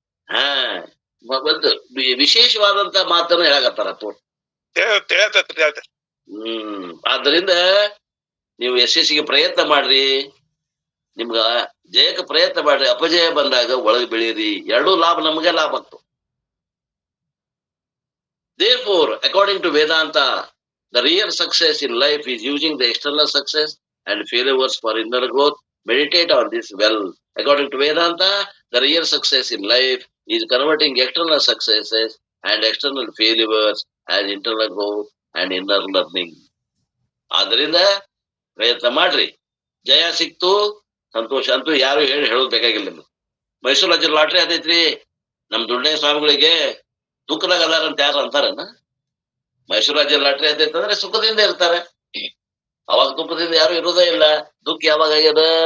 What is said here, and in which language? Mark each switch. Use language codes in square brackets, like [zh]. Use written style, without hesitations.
[kn] ಹಾ, ಒಂದು ವಿಶೇಷವಾದಂತ ಮಾತನ್ನ ಹೇಳಕತ್ತಾರ ತೋರ್. ತಿಳಿಯತೈತ್ರಿ. ಆದ್ರಿಂದ ನೀವು ಯಶಸ್ಸಿಗೆ ಪ್ರಯತ್ನ ಮಾಡ್ರಿ, ನಿಮ್ಗ ಜಯಕ್ಕೆ ಪ್ರಯತ್ನ ಮಾಡ್ರಿ. ಅಪಜಯ ಬಂದಾಗ ಒಳಗೆ ಬೆಳೀರಿ, ಎರಡೂ ಲಾಭ ನಮಗೆ ಲಾಭ ಆಗ್ತದೆ. [en] Therefore, according to Vedanta, the real success in life is using the external success and failures for inner growth. Meditate on this well. According to Vedanta, the real success in life is converting external successes and external failures as internal growth and inner learning. [kn] ಆದ್ರಿಂದ ಪ್ರಯತ್ನ ಮಾಡ್ರಿ, ಜಯ ಸಿಕ್ತು ಸಂತೋಷ ಅಂತೂ ಯಾರು ಹೇಳೋದ್ ಬೇಕಾಗಿಲ್ಲ. ನಿಮ್ಗೆ ಮೈಸೂರು ರಾಜ್ಯ ಲಾಟ್ರಿ ಆದೈತ್ರಿ, ನಮ್ ದುಡ್ಡಯ್ಯ ಸ್ವಾಮಿಗಳಿಗೆ ದುಃಖದಾಗ ಅದಾರ ಅಂತ ಯಾರು ಅಂತಾರನ? ಮೈಸೂರು ರಾಜ್ಯ ಲಾಟ್ರಿ ಆದೈತೆ ಅಂದ್ರೆ ಸುಖದಿಂದ ಇರ್ತಾರೆ. ಅವಾಗ ದುಃಖದಿಂದ ಯಾರು ಇರೋದೇ ಇಲ್ಲ. ದುಃಖ ಯಾವಾಗ ಆಗ್ಯದ?